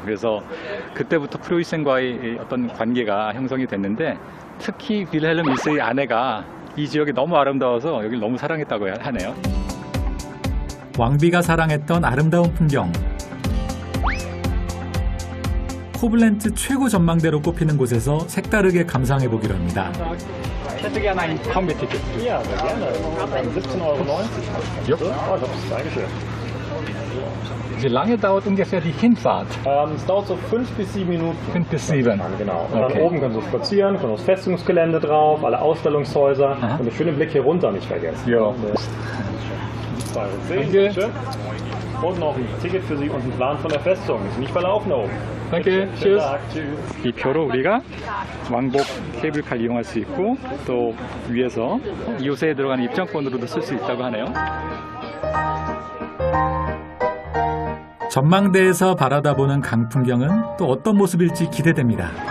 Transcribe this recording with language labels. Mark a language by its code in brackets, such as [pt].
[ko] 그래서 그때부터 프로이센과의 어떤 관계가 형성이 됐는데 특히 윌헬름 1세의 아내가 이 지역이 너무 아름다워서 여기를 너무 사랑했다고 하네요. 왕비가 사랑했던 아름다운 풍경. 코블렌츠 최고 전망대로 꼽히는 곳에서 색다르게 감상해 보기로 합니다. [de] Ich hätte gerne ein Kombi-Ticket. Ja, sehr gerne. 17,90 €. Oh, Dankeschön. Wie lange dauert ungefähr die Hinfahrt? Es dauert so 5 bis 7 Minuten. 5 bis 7. Genau. Und Okay. dann oben können Sie spazieren, können aufs Festungsgelände drauf, alle Ausstellungshäuser und den schönen Blick hier runter nicht vergessen. Ja. 2,10 €. Schön. Und noch ein Ticket für Sie und ein Plan von der Festung. Ist nicht verlaufen da oben. Danke. Schönen Tschüss. Tag. Tschüss. [ko] 이 표로 우리가 왕복 케이블카를 이용할 수 있고 또 위에서 이웃에 들어가는 입장권으로도 쓸 수 있다고 하네요. 전망대에서 바라다보는 강 풍경은 또 어떤 모습일지 기대됩니다.